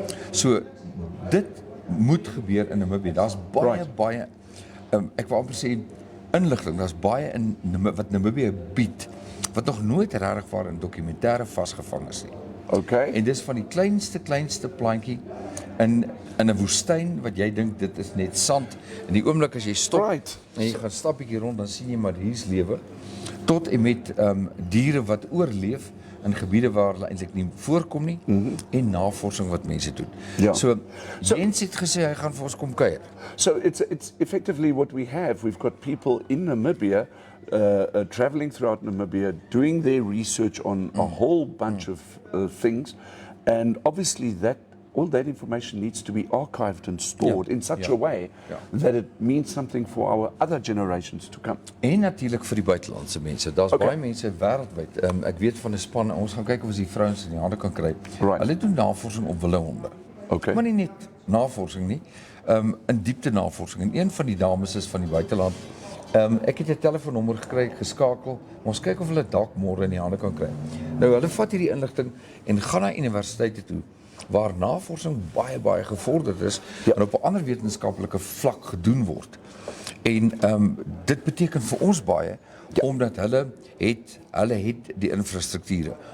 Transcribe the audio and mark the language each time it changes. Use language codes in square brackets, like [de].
[af] So dit moet gebeur in Namibië. Daar's baie ek wil amper sê inligting, daar's baie in wat Namibië bied wat nog nooit regtig waar in dokumentêre vasgevang is nie. Okay. En dis van die kleinste plantjie in 'n woestyn wat jy dink dit is net sand. En die oomblik as jy stop en jy gaan stap bietjie rond, dan sien jy maar hier's lewe. Tot en met diere wat oorleef in gebiede waar hulle eintlik nie voorkom nie en navorsing wat mense doen. Ja. So Jens het gesê hy gaan vir ons kom kuier. [en] So it's effectively what we have. We've got people in Namibia traveling throughout Namibia, doing their research on a whole bunch of things, and obviously all that information needs to be archived and stored in such a way that it means something for our other generations to come. [af] En natuurlik vir die buitelandse mense. Daar's baie mense wêreldwyd. Ek weet van 'n span, ons gaan kyk of ons die vrouens in die hande kan kry. Hulle doen navorsing op wilde honde. Okay. Maar nie net navorsing nie, in diepte navorsing. En een van die dames is van die buiteland. Ek het 'n telefoonnommer gekry, geskakel. Ons kyk of hulle dalk môre in die hande kan kry. Nou hulle vat hierdie inligting en gaan na universiteite toe waar navorsing baie gevorderd is en op 'n ander wetenskaplike vlak gedoen word. En dit beteken vir ons baie omdat hulle het die infrastrukture.